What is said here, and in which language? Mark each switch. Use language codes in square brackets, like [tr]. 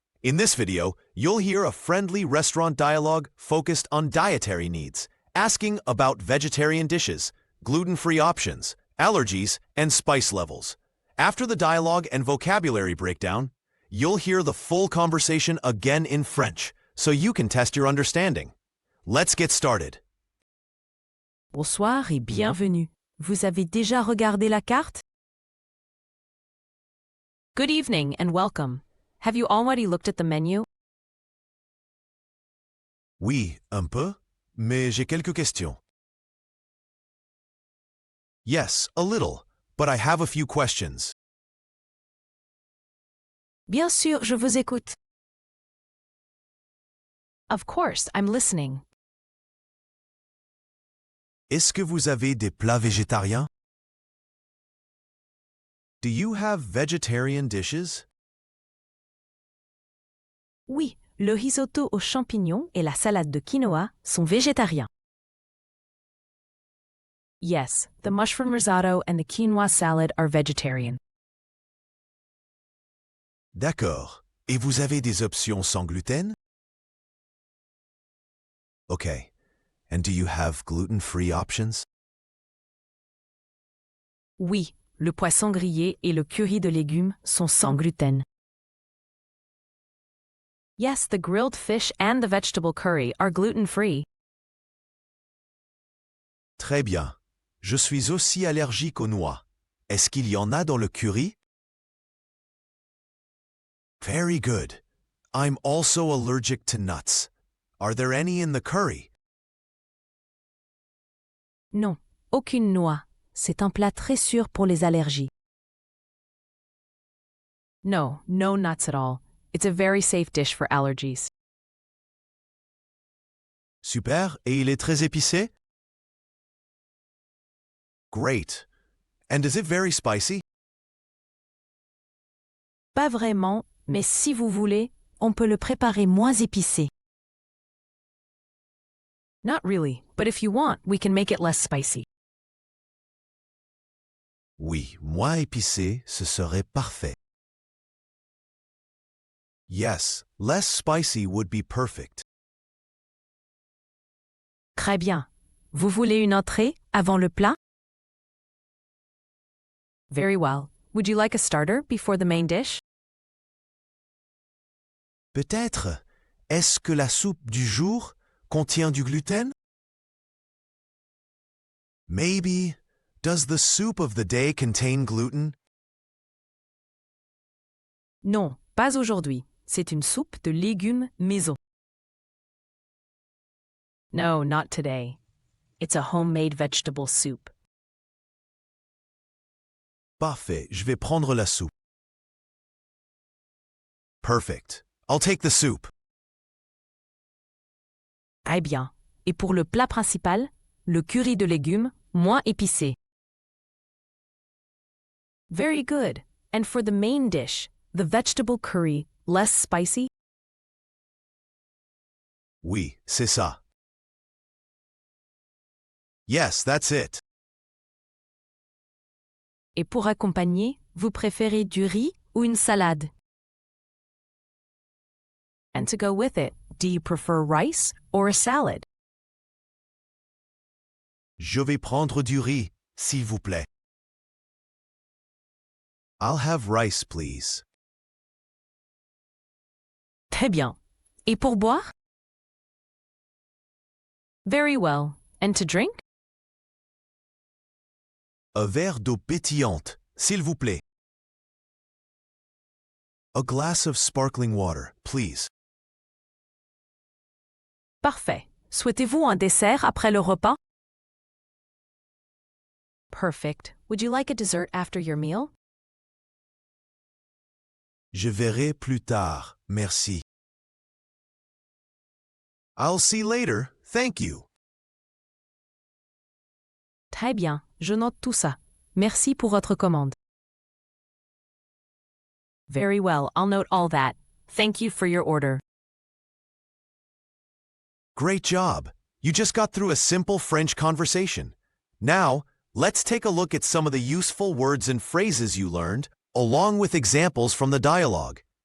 [en] In this video, you'll hear a friendly restaurant dialogue focused on dietary needs, asking about vegetarian dishes, gluten-free options, allergies, and spice levels. After the dialogue and vocabulary breakdown, you'll hear the full conversation again in French, so you can test your understanding. Let's get started. [fr] Bonsoir et bienvenue. Vous avez déjà regardé la carte? [en] Good evening and welcome. Have you already looked at the menu? [fr] Oui, un peu, mais j'ai quelques questions. [en] Yes, a little, but I have a few questions. [fr] Bien sûr, je vous écoute. [en] Of course, I'm listening. [fr] Est-ce que vous avez des plats végétariens? [en] Do you have vegetarian dishes? [fr] Oui, le risotto aux champignons et la salade de quinoa sont végétariens. [en] Yes, the mushroom risotto and the quinoa salad are vegetarian. [fr] D'accord. Et vous avez des options sans gluten? [en] Okay. And do you have gluten-free options? [fr] Oui, le poisson grillé et le curry de légumes sont sans gluten. [en] Yes, the grilled fish and the vegetable curry are gluten-free. [fr] Très bien. Je suis aussi allergique aux noix. Est-ce qu'il y en a dans le curry? [en] Very good. I'm also allergic to nuts. Are there any in the curry? [fr] Non, aucune noix. C'est un plat très sûr pour les allergies. [en] No, no nuts at all. It's a very safe dish for allergies. [fr] Super. Et il est très épicé? [en] Great. And is it very spicy? [fr] Pas vraiment, mais si vous voulez, on peut le préparer moins épicé. [en] Not really, but if you want, we can make it less spicy. [fr] Oui, moins épicé, ce serait parfait. [en] Yes, less spicy would be perfect. [fr] Très bien. Vous voulez une entrée avant le plat? [en] Very well. Would you like a starter before the main dish? [fr] Peut-être. Est-ce que la soupe du jour contient du gluten? [en] Maybe. Does the soup of the day contain gluten? [fr] Non, pas aujourd'hui. C'est une soupe de légumes maison. [en] No, not today. It's a homemade vegetable soup. [fr] Parfait, je vais prendre la soupe. [en] Perfect. I'll take the soup. [fr] Très bien. Et pour le plat principal, le curry de légumes, moins épicé. [en] Very good. And for the main dish, the vegetable curry, less spicy? [fr] Oui, c'est ça. [en] Yes, that's it. [fr] Et pour accompagner, vous préférez du riz ou une salade? [en] And to go with it, do you prefer rice or a salad? [fr] Je vais prendre du riz, s'il vous plaît. [en] I'll have rice, please. [fr] Très bien. Et pour boire? [en] Very well. And to drink? [fr] Un verre d'eau pétillante, s'il vous plaît. [en] A glass of sparkling water, please. [fr] Parfait. Souhaitez-vous un dessert après le repas? [en] Perfect. Would you like a dessert after your meal? [fr] Je verrai plus tard, merci. [en] I'll see later, thank you. [fr] Très bien. Je note tout ça. Merci pour votre commande. [en] Very well. I'll note all that. Thank you for your order. Great job. You just got through a simple French conversation. Now, Let's take a look at some of the useful words and phrases you learned, along with examples from the dialogue.